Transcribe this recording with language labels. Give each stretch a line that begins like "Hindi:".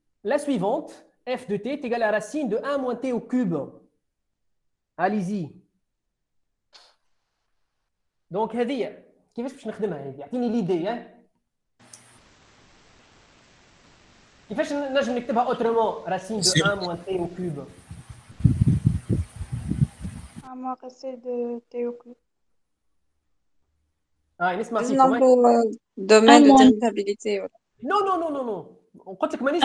French: La suivante, f de t est égal à la racine de 1 moins t au cube. Allez-y.
Arabic: Donc, هذه كيفاش باش نخدمها هذه؟ اعطيني ليدي. كيفاش نجم نكتبها اوترومون
French: racine de 1 moins t au cube؟ 1 moins racine de t au cube.
Arabic: نسمع فيكم. نعملوا
French: domaine de dérivabilité.
Arabic: Non. قلت لك مانيش